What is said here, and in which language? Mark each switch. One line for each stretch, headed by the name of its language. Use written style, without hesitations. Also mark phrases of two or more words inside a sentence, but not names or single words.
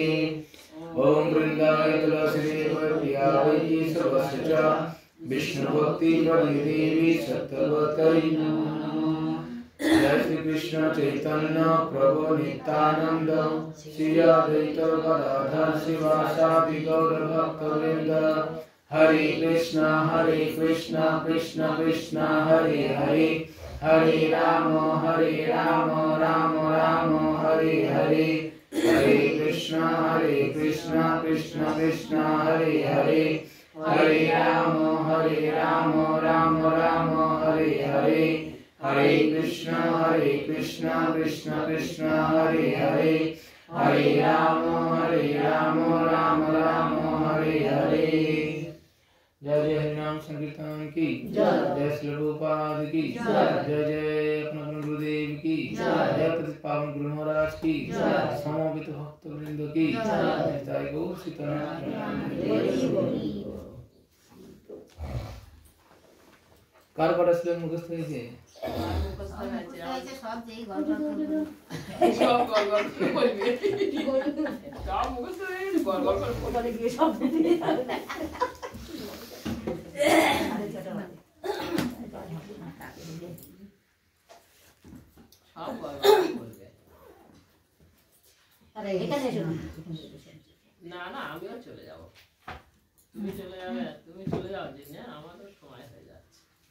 Sanskrit: ओम वृंदाय तुलसीदेव प्रियावै सर्वस्य च विष्णुभक्ति देवी सत्यवतै नमः। जय श्री कृष्ण चैतन्य प्रभु नित्यानंद श्री अद्वैत गदाधर शिवासादि गौर भक्तवृंद। हरे कृष्ण कृष्ण कृष्ण हरे हरे हरे राम राम राम हरे हरे हरे कृष्ण कृष्ण कृष्ण हरे हरे हरे राम राम राम हरे हरे हरे कृष्ण कृष्ण कृष्ण हरे हरे हरे राम राम राम हरे हरे
Hindi: जय जय हरिनाम संकीर्तन की जय जय श्री प्रभुपाद की जय जय जय अपने अपने गुरुदेव की जय प्रतिपावन गुरु महाराज की जय समवेत भक्त वृंद की जय गौ सीताराम
Bangla: কার কটা ছিল মুখস্থ হয়েছে সব যেই গল্প সব গল্প বলবে সব মুখস্থ হয়ে গেছে গল্প করে গিয়ে সব না না আমিও চলে যাব তুমি চলে যাবে তুমি চলে যাও যে না আমাদের সময় হয়ে যাচ্ছে